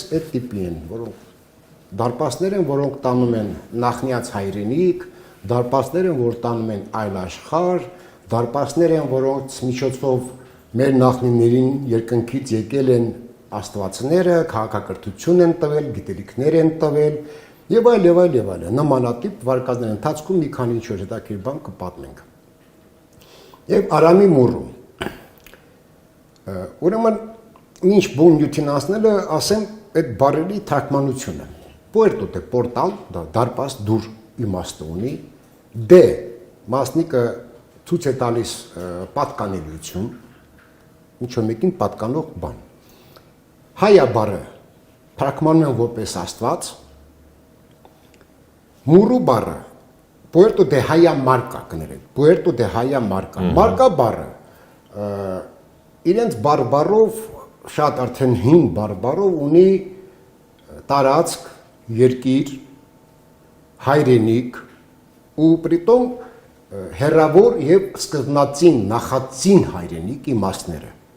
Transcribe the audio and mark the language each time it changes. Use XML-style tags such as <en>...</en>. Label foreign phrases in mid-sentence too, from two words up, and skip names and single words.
<hy>այդ տիպի են, որոնք դարպասներ են, որոնք տանում են նախնյաց հայրենիք, դարպասներ են, որ տանում են այլ աշխարհ, դարպասներ են, որոնց միջոցով մեր նախնիներին երկնքից եկել են աստվածները, քաղաքակրթություն են տվել, գիտելիքներ են տվել եւ այլ, նմանատիպ վարկածների ընթացքում մի քանի ինչ-որ հետաքրքիր բան կպատմենք։ Եվ Արամի Մուրու։ Ուրեմն ինչ բուն յութին ասնելը, ասեմ այդ բառերի թարգմանությունը։</hy> <es>Puerto de portal,</es> <hy>դա դարպաս դուր իմաստը ունի, D մասնիկը ցույց է տալիս պատկանելիություն, ինչ-որ մեկին պատկանող բան։ Հայա բառը թարգմանում են որպես աստված, Մուրու բառը Puerto de Haya Marca կներեք, Puerto de Haya Marca։ Marca բառը իրենց բարբառով շատ արդեն հին բարբառով ունի տարածք, երկիր, հայրենիք ու պրիտոմ հերավոր եւ սկզբնածին, նախածին հայրենիք իմաստները։</hy>